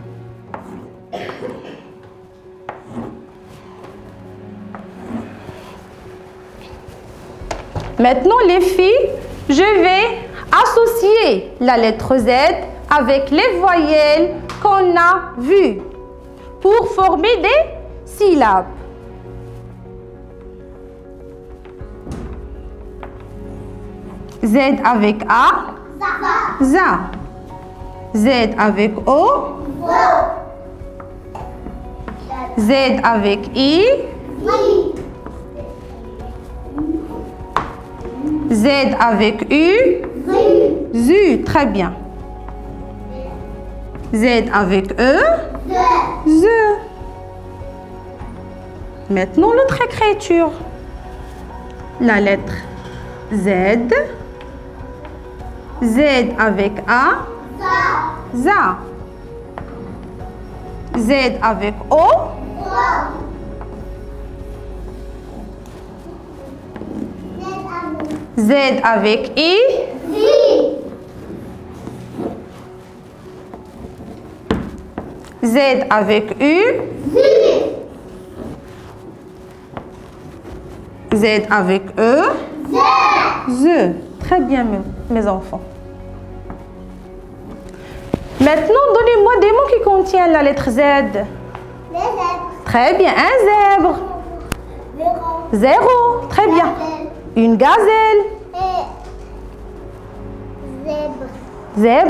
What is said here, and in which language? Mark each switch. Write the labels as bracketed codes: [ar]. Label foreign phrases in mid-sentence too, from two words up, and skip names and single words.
[fr] Maintenant, les filles, je vais associer la lettre Z avec les voyelles qu'on a vues pour former des syllabes. Z avec A. za. Z avec O. Z avec I. Z avec U. Zu. Très bien. Z avec E. Z. Maintenant, l'autre écriture. La lettre Z. Z avec A. Za. Z avec O. Z avec I. Z avec U. Z avec E. Z. Très bien, mes enfants. Maintenant, donnez-moi des mots qui contiennent la lettre Z. Très bien. Un zèbre. Zéro. Très bien. Une gazelle. Zèbre.